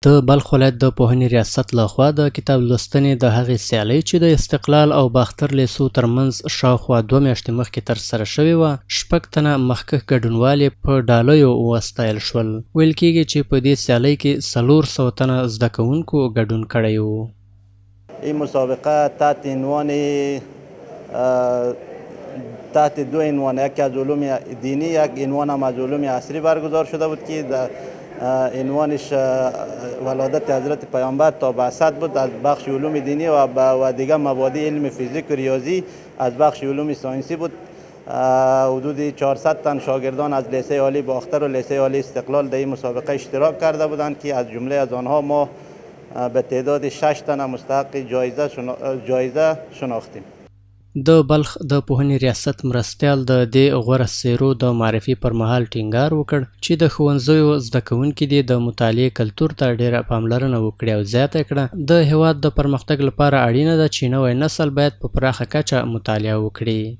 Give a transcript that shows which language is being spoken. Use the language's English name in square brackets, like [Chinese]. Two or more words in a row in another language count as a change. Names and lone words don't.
[Pashto] د بلخ ولایت د پوهنې ریاست لخوا د کتاب لوستنې د هغې سیالۍ چې د استقلال او باختر لیسو ترمنځ شاوخوا 2 میاشتې مخکې ترسره شوې وه، 6 تنه مخکښ ګډونوال یې په ډالیو وستایل شول. ویل کېږي چې په دې سیالۍ کې 400 تنه زده کوونکو ګډون کړی و. [Persian] این مسابقه تحت عنوان تحت 2 عنوان، یکی از علوم دینی، یک عنوان هم از علوم عصری برگزار شده بود که در عنوانش ولادت حضرت پیامبر تا بعثت بود از بخش علوم دینی و دیگر مبادی علم فیزیک و ریاضی از بخش علوم ساینسی بود. حدود 400 تن شاگردان از لیسه عالی باختر و لیسه عالی استقلال در این مسابقه اشتراک کرده بودند که از جمله از آنها ما به تعداد 6 تن مستحق جایزه شناختیم. [Pashto] د بلخ د پوهنې ریاست مرستیال د دې غوره څیرو د معرفي پر مهال ټینګار وکړ چې د ښوونځیو زده کوونکي دې د مطالعې کلتور ته ډېره پاملرنه وکړي او زیاته کړه د هېواد د پرمختګ لپاره اړینه ده چې نوی نسل باید په پراخه کچه مطالعه وکړي.